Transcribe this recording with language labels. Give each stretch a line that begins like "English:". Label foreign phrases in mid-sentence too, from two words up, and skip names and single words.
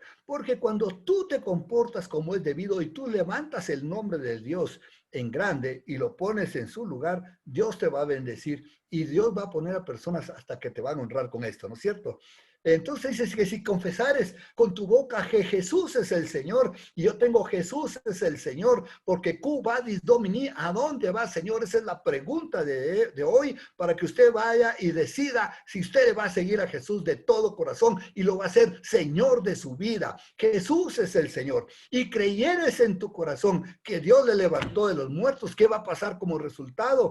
Spanish: Porque cuando tú te comportas como es debido y tú levantas el nombre de Dios en grande y lo pones en su lugar, Dios te va a bendecir y Dios va a poner a personas hasta que te van a honrar con esto, ¿no es cierto? Entonces dices que si confesares con tu boca que Jesús es el Señor, y yo tengo Jesús es el Señor, porque
Latin: Q vadis domini,
Spanish: ¿a dónde va, Señor? Esa es la pregunta de hoy, para que usted vaya y decida si usted va a seguir a Jesús de todo corazón y lo va a hacer Señor de su vida. Jesús es el Señor. Y creyeres en tu corazón que Dios le levantó de los muertos, ¿qué va a pasar como resultado?